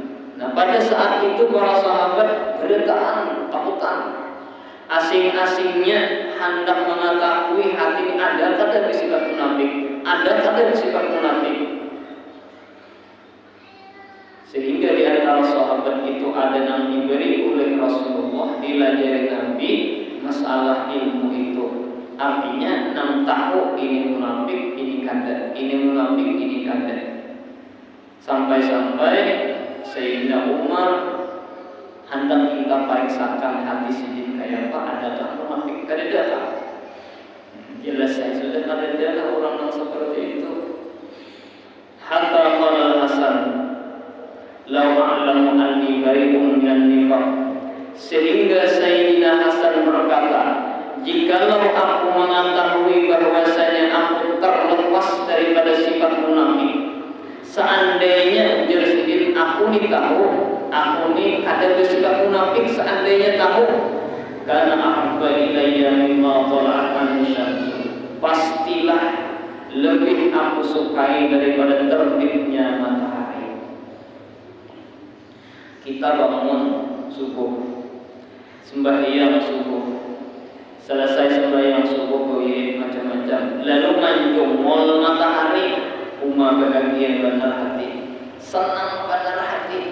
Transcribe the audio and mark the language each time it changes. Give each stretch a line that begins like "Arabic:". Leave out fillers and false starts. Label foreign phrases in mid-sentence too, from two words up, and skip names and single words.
Indonesian: Nah pada saat itu para sahabat bergetar, takutan. Asing-asingnya hendak mengetahui hati ini ada kata bersifat munafik, ada kata bersifat munafik. Sehingga di antara sahabat itu ada yang diberi oleh Rasulullah dilajari Nabi masalah ilmu itu. Artinya 6 tahu ini munafik, ini kada, ini munafik, ini kada. Sampai-sampai Sayyidina Umar hendak kita periksakan hati sidin kayak apa, adakah munafik, kada datang. Jelas saya sudah kada ada orang yang seperti itu.
Arabic: حتى قال حسن لو أعلم أني بريء من النفاق."
Indonesian: Sehingga Sayyidina Hasan berkata, jikalau aku mengetahui bahwasanya aku terlepas daripada sifat munafik, seandainya ujar sidin aku ni tahu, aku ni kada bersifat munafik, seandainya tahu, karena
Arabic: أحب إلي مما طلعت عنه الشمس,
Indonesian: pastilah lebih aku sukai daripada terbitnya matahari. Kita bangun subuh, sembahyang subuh, selesai sembahyang subuh wirid macam-macam, lalu menjongol matahari, umma bahagia benar hati, senang benar hati.